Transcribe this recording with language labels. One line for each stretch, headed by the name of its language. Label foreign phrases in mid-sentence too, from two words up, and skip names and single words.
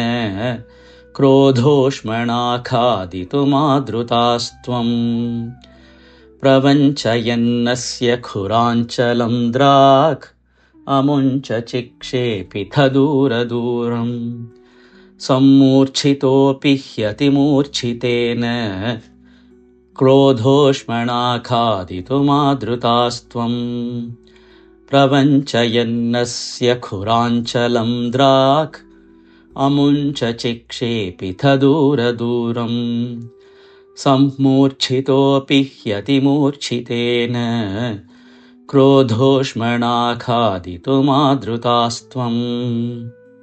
Sanskrit: ക്രോധോഷ്മണ ഖാദിതുമാദ്രുതാസ്ത്വം. പ്രവഞ്ചയന്നസ്യ ഖുരാഞ്ചലം ദ്രാക്. അമുഞ്ച ചിക്ഷേപിഥ ദൂരദൂരം. സമ്മൂർച്ഛിതോപി ഹ്യതിമൂർച്ഛിതേന. क्रोधोष्मणाखादितुमादृतास्त्वं प्रवञ्चयन्नस्य खुराञ्चलं द्राक् अमुञ्च चिक्षेपिथ दूरदूरम् सम्मूर्च्छितोऽपि ह्यतिमूर्च्छितेन क्रोधोष्मणाखादितुमादृतास्त्वम्